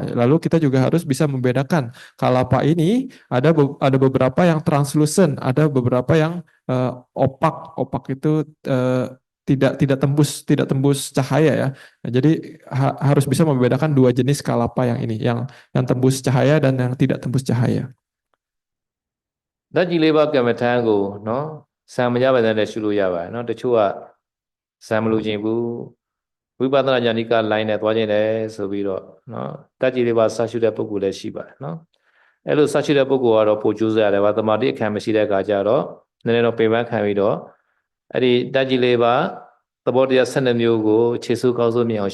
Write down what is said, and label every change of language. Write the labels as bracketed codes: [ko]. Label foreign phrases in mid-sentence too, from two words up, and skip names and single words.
[id] Lalu kita juga harus bisa membedakan kalapa ini ada beberapa yang translucent, ada beberapa yang opak. Opak itu tidak tembus cahaya ya. Nah, jadi harus bisa membedakan dua jenis kalapa yang ini, yang tembus cahaya dan yang tidak tembus cahaya. [my] ဓာတ်ကြီးလေးပါးကမ္မထံကိုနော်ဆံမရပါတဲ့နဲ့ရှုလို့ရပါတယ်နော်တချို့ကဆံမလို့ခြင်းဘူးဝိပဿနာဉာဏ်ကလိုင်းနဲ့သွားခြင်းတယ်ဆိုပြီးတော့နော်ဓာတ်ကြီးလေးပါးဆရှုတဲ့ပုဂ္ဂိုလ်လည်းရှိပါတယ်နော်အဲ့လိုဆရှုတဲ့ပုဂ္ဂိုလ်ကတော့ပို့ကျိုးစားရတယ်ဗျာတမာတိအခမ်းမရှိတဲ့အခါကျတော့နည်းနည်းတော့ပင်ပန်းခံပြီးတော့အဲ့ဒီဓာတ်ကြီးလေးပါးသဘောတရား12မျိုးကိုခြေဆုပ်ကောင်းဆုံးမြင်အောင်